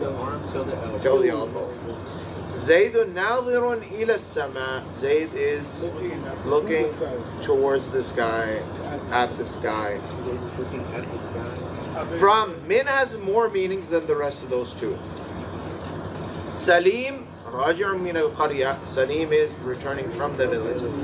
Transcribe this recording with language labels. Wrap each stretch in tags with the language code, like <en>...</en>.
<en>The arm till the elbow. Till the elbow.</en> <ar>Zaydun nadhirun ila as-sama.</ar> <en>Zayd is looking towards the sky, at the sky. They're just looking at the sky. From, min has more meanings than the rest of those two.</en> <ar>Salim, راجع من القرية.</ar> <en>Salim is returning from the village.</en>